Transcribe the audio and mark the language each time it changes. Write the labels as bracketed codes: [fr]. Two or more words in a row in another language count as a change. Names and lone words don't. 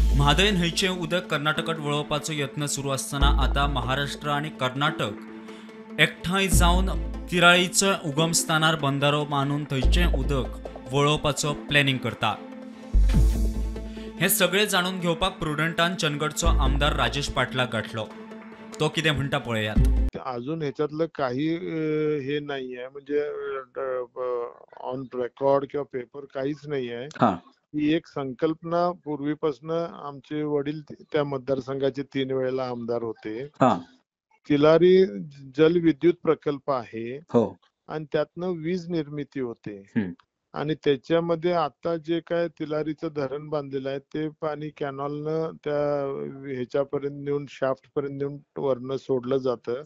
[kok] म्हादय न्हंयचें उदक कर्नाटकात वळोवपाचो यत्न सुरू आसतना आता महाराष्ट्र आणि कर्नाटक एकठांय जावन तिराळीच्या उगमस्थानार बंधारो मानून थंयचें उदक वळोवपाचो प्लॅनिंग करता। हे सगळे जाणून घेवपाक प्रुडंटान चंदगडचो आमदार राजेश पाटलाक गाठलो। तो कितें म्हणटा पळयात। [mr] अजून ह्याच्यातलं काही हे नाहीये, म्हणजे [en] on record [mr] किंवा पेपर काहीच नाहीये। ही एक संकल्पना पूर्वीपासून आमचे वडील त्या मतदारसंघाचे 3 वेळेला आमदार होते। तिलारी जलविद्युत प्रकल्प आहे आणि त्यातनं वीज निर्मिती होते आणि त्याच्यामध्ये आता जे काय तिलारीचं धरण बांधलेलं आहे ते पाणी कॅनॉलनं त्या ह्याच्यापर्यंत नेऊन शाफ्ट पर्यंत नेऊन वरनं सोडलं जातं।